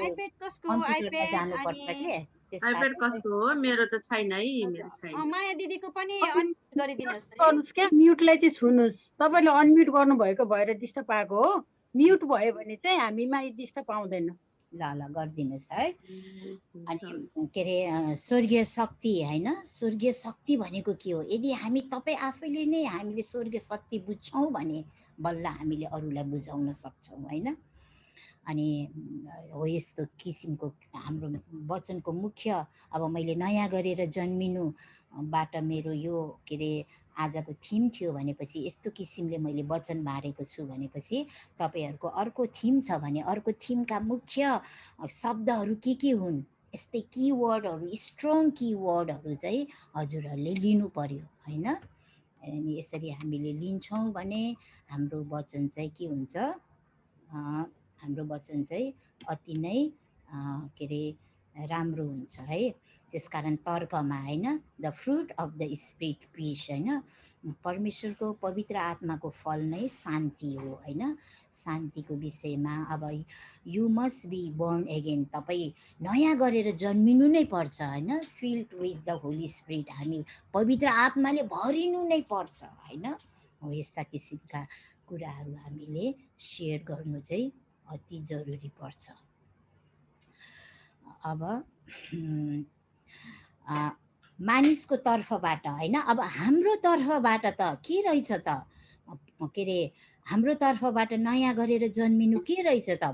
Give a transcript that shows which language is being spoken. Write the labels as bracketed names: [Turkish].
[Nepali] IPad कसको? कम्प्युटरमा iPad जानुपर्छ अनि के। आइपेड कसको हो? मेरो त छैन है, मेरो छैन। माया दिदीको पनि अनम्युट गरिदिनुस् है। गर्नुस् के म्युटलाई चाहिँ छुनुस्। तपाईले अनम्युट गर्नु भएको भएर डिस्टर्ब आएको हो। म्युट भयो भने चाहिँ हामीमा डिस्टर्ब आउँदैन। ल ल गरिदिनुहोस् है। अनि के अरे स्वर्गीय शक्ति हैन, स्वर्गीय शक्ति भनेको के हो? यदि हामी तपाईँ आफैले नै हामीले स्वर्गीय शक्ति बुझ्छौँ भने बल्ल हामीले अरूलाई बुझाउन सक्छौँ हैन। अनि हो यस्तो किसिमको हाम्रो वचनको मुख्य अब मैले नयाँ गरेर जन्मिनुबाट मेरो यो के अरे आजको थिम थियो भनेपछि यस्तो किसिमले मैले वचन बाँडेको छु भनेपछि तपाईहरुको अर्को थिम छ भने अर्को थिमका मुख्य शब्दहरू के हुन्, यस्तै किवर्डहरू, स्ट्रङ किवर्डहरू चाहिँ हजुरहरूले लिनु पर्यो हैन। अनि यसरी हामीले लिन्छौँ भने हाम्रो वचन चाहिँ के हुन्छ, हाम्रो वचन चाहिँ अति नै के अरे राम्रो हुन्छ है। त्यसकारण तर्कमा हैन, [English] the fruit of the spirit peace [Nepali] हैन, परमेश्वरको पवित्र आत्माको फल नै शान्ति हो हैन। शान्तिको विषयमा अब [English] you must be born again, [Nepali] तपाईँ नयाँ गरेर जन्मिनु नै पर्छ हैन। [English] filled with the holy spirit, [Nepali] हामी पवित्र आत्माले भरिनु नै पर्छ हैन। हो यस्ता किसिमका कुराहरू हामीले सेयर गर्नु चाहिँ अति जरुरी पर्छ। अब मानिसको तर्फबाट हैन, अब हाम्रो तर्फबाट त के रहेछ त, के अरे हाम्रो तर्फबाट नयाँ गरेर जन्मिनु के रहेछ त?